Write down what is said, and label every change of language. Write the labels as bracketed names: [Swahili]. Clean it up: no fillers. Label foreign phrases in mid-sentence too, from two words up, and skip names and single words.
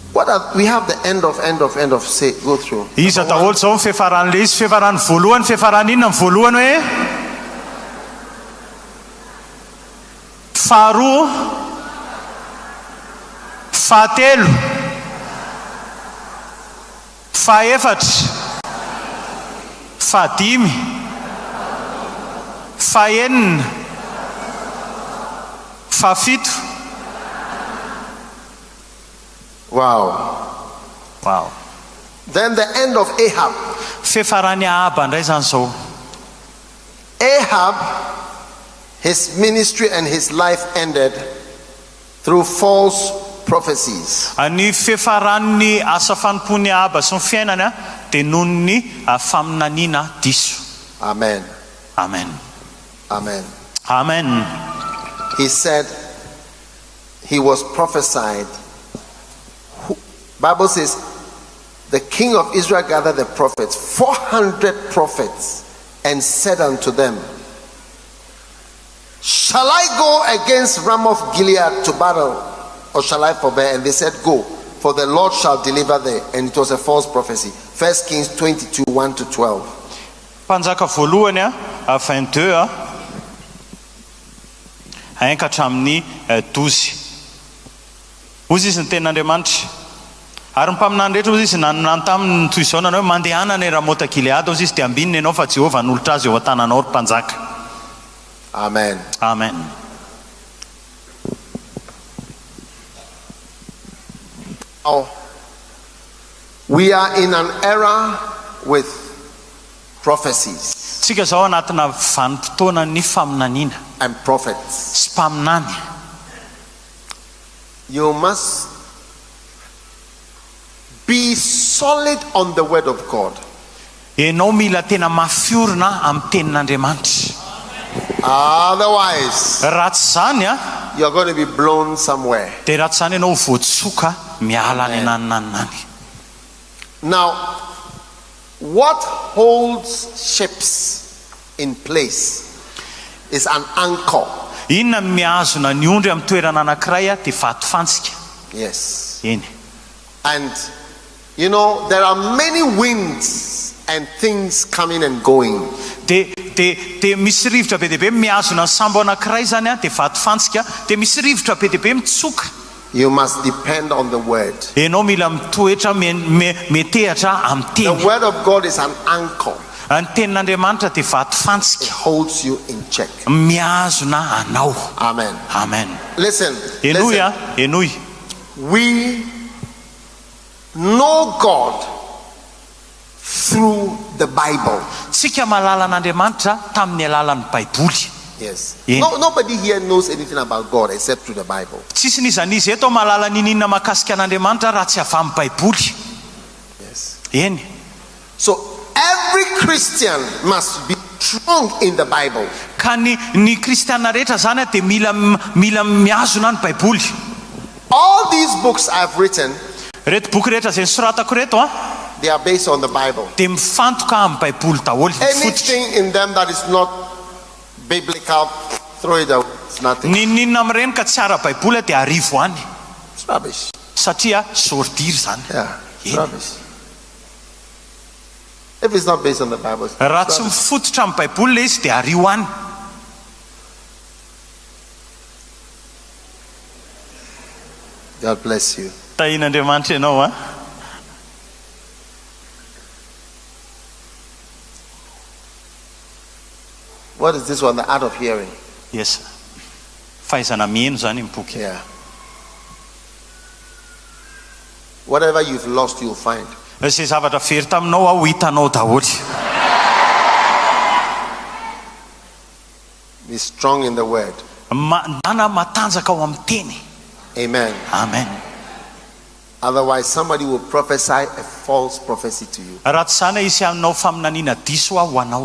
[English] we have the end of say go through. [Malagasy] Iza daholo zao fiafaran'le izy fiafaran'ny voalohany fiafarany inona ny voalohany hoe faharoa fahatelo fahaefatra fahadimy fahaenina fahafito. [English] Wow. Then the end of Ahab. [Malagasy] Fiafarany Ahaba ndray zany zao. [English] Ahab, his ministry and his life ended through false prophecies. [Malagasy] Ny fiafaran'ny asa fanompony Ahaba sy ny fiainana dia nohon'ny faminaniana diso. [English] Amen. He said he was prophesied. Bible says the king of Israel gathered the prophets, 400 prophets, and said unto them, shall I go against Ramoth Gilead to battle, or shall I forbear? And they said, go, for the Lord shall deliver thee. And it was a false prophecy. 1 Kings 22, 1-12. [Malagasy] Panjaka voalohany 22 hankatra amin'ny 12. Ozy izy ny ten'Andriamanitra. Ary ny mpaminany rehetra ozy izy nanonany taminy toy izao nanao mandehana ny Ramota Gilead ozy izy dia ambininy ianao fa Jehovah nolotra azy eo an-tananao ry mpanjaka. [English] Amen. We are in an era with prophecies. [Malagasy] Tsika zao anatina vanim-potoana ny faminaniana [English] and prophets. [Malagasy] Sy mpaminany. [English] You must be solid on the word of God. [Malagasy] Ianao mila tena mafiorina amin'ny tenin'Andriamanitra. [English] Otherwise, [Malagasy] raha tsy zany [English] you are going to be blown somewhere. [Malagasy] Dia raha tsy zany ianao voatsoka miala any ananinany. [English] Now, what holds ships in place is an anchor. [Malagasy] Inona mihazona ny ondry amin'ny toerana anankiray dia vato fantsika. [English] Yes. [Malagasy] Eny. [English] And you know, there are many winds and things coming and going. [Malagasy] De misy rivotra be deabe mihazona ny sambo anankiray zany dia vato fantsika, dia misy rivotra be deabe mitsoka. [English] You must depend on the word. [Malagasy] Ianao mila mitoetra metehatra amin'ny teny. [English] The word of God is an anchor. [Malagasy] Ny tenin'Andriamanitra dia vato fantsika. [English] It holds you in check. [Malagasy] Mihazona anao. [English] Amen. Listen. [Malagasy] Enoy. [English] We know God through the Bible. [Malagasy] Tsika mahalala an'Andriamanitra tamin'ny alalan'ny baiboly. [English] Yes. Nobody here knows anything about God except through the Bible. [Malagasy] Tsisy nizanizy eto mahalala ninina makasika an'Andriamanitra raha tsy avy amin'ny baiboly. [English] Yes. [Malagasy] Eny. [English] So every Christian must be strong in the Bible. [Malagasy] Ka ny kristiana rehetra zany dia mila mihazona ny baiboly. [English] All these books I've written, [Malagasy] reto boky rehetra zay nisoratako reto [English] they are based on the Bible. [Malagasy] Dia mifantoka amin'ny baiboly daholo. [English] Anything in them that is not biblical, throw it out. It's nothing. [Malagasy] Ninina amin'ireny ka tsy ara-baiboly dia arivo any. [English] It's rubbish. [Malagasy] Satria sordiry zany. [English] Yeah, it's rubbish. If it's not based on the Bible, [Malagasy] raha tsy mifototra amin'ny baiboly le izy dia ario any. [English] God bless you. [Malagasy] Tahin'Andriamanitra ianao [English] What is this one? The art of hearing. Yes. [Malagasy] Fahaizana mihaino zany boky. [English] Yeah. Whatever you've lost, you'll find. [Malagasy] Zay zavatra very taminao ho hitanao daholo. [English] Be strong in the word. [Malagasy] Nana matanjaka ao amin'ny teny. [English] Amen. Otherwise, somebody will prophesy a false prophecy to you. [Malagasy] Raha tsy zany isy aminao faminaniana diso ho anao.